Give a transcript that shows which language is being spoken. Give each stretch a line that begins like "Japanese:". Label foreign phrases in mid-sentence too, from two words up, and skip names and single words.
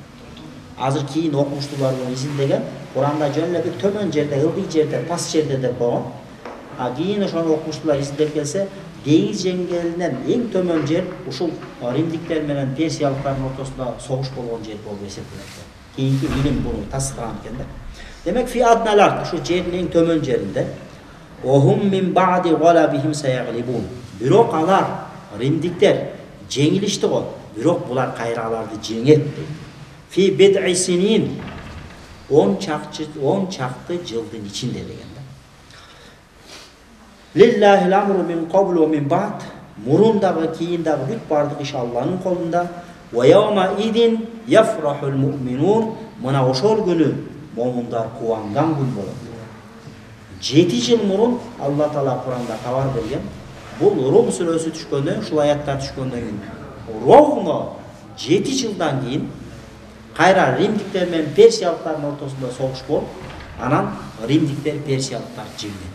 Kyrgyz: Азыр кийин окумуштуулар изилдеген Куранда жөн эле бир төмөн жерде, ылдый жерде, пас жерде деп койгон. А кийин ошону окумуштуулар изилдеп келсе, деңиз деңгээлинен эң төмөн жер ушул римдиктер менен персиялыктардын ортосунда согуш болгон жер болуп эсептелет. Кийинки илим буну тасдиклаган экен да. Демек фи адналар ушу жердин эң төмөн жеринде
Arabic: وهم من بعد غلبهم سيغلبون.
Kyrgyz: Бирок алар римдиктер жеңилишти го. Бирок булар кайра аларды жеңет.
Arabic: في بضع سنين
Kyrgyz: 10 чакты жылдын ичинде деген да.
Arabic: لله الأمر من قبل ومن بعد.
Kyrgyz: Murun dagы кийин дагы бүт бардык иш Алланын колунда.
Arabic: ويومئذ يفرح المؤمنون.
Kyrgyz: Мына ошол күнү момундар кубанган күн болот. 7 жыл мурун Алла Таала Куранда кабар берген. Бул Рум сүрөсү түшкөндөн, ушул аяттар түшкөндөн кийин ровно 7 жылдан кийин кайра римдиктер менен персиялыктардын ортосунда согуш болуп, анан римдиктер персиялыктар жеңген.